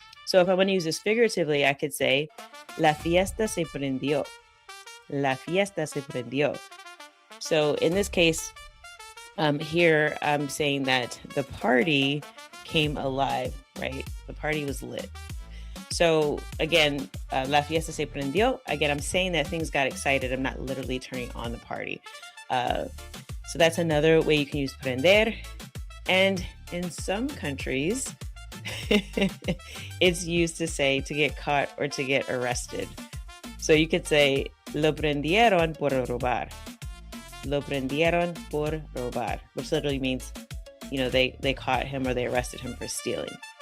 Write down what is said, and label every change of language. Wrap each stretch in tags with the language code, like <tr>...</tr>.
<en>So if I want to use this figuratively, I could say,</en> <es>la fiesta se prendió. La fiesta se prendió.</es> <en>So in this case, here I'm saying that the party came alive, right? The party was lit. So again,</en> <es>la fiesta se prendió.</es> <en>Again, I'm saying that things got excited. I'm not literally turning on the party. So that's another way you can use prender. And in some countries, it's used to say to get caught or to get arrested. So you could say,</en> <es>lo prendieron por robar. Lo prendieron por robar,</es> <en>which literally means, they caught him or they arrested him for stealing.</en>